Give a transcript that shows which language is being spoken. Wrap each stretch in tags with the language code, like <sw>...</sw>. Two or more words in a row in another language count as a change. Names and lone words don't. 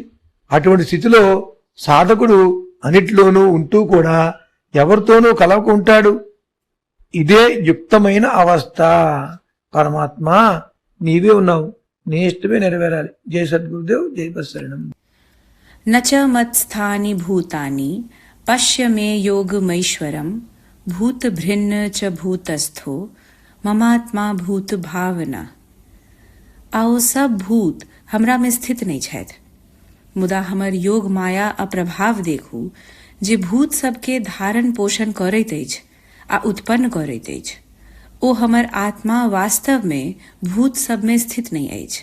<te>అటువంటి స్థితిలో సాధకుడు అన్నిట్లోనూ ఉంటూ కూడా ఎవరితోనూ కలవక ఉంటాడు. ఇదే యుక్తమైన అవస్థ. పరమాత్మ నీవే ఉన్నావు, నీ ఇష్టమే నెరవేరాలి. జై సద్గురుదేవ్, జై బస్సరణం.</te> <sa>నచ మత్స్థాని భూతాని పశ్య మే योगमैश्वरम भूत भिन्न च भूतस्थो ममात्मा भूत भावना.</sa> <mai>आओ सब भूत हमरा में स्थित नहीं छथि, मुदा हमर योग माया अप्रभाव देखू जे भूत सबके धारण पोषण करैत अछि आ उत्पन्न करैत अछि. ओ हमर आत्मा वास्तव में भूत सब में स्थित नहीं अछि.</mai>